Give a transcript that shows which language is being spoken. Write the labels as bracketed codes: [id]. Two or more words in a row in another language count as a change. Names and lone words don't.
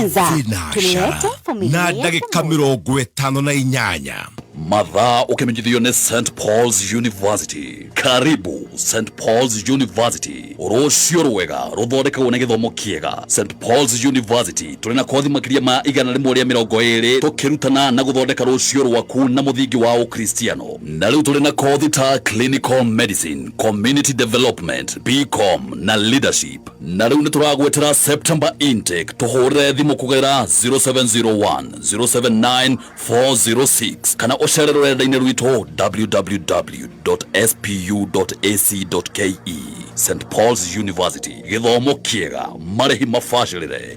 [sw] tulete familia [ki] na ndagĩka 58 mathaa ũkĩmenyithio nĩ St Paul's University. Karibu St Paul's University, rũciũ rwega rũthondekagwo nĩ gĩthomo kĩega. St Paul's University tũrĩ na kothi makĩria ma 120 tũkĩrutana na gũthondeka rũciũ rwaku na mũthingi wa ũkristiano. Na rĩu tũrĩ na kothi ta [en] clinical medicine, community development, BCom [ki] na leadership. Na rĩu nĩ tũragwetera [en] September intake. [ki] Tũhũrĩre thimũ kũgerera 0701 079 406 kana ũcere rũrenda-inĩ rwitũ www.spu.ac.ke. St Paul's University, gĩthomo kĩega, marĩhi mabacĩrĩre.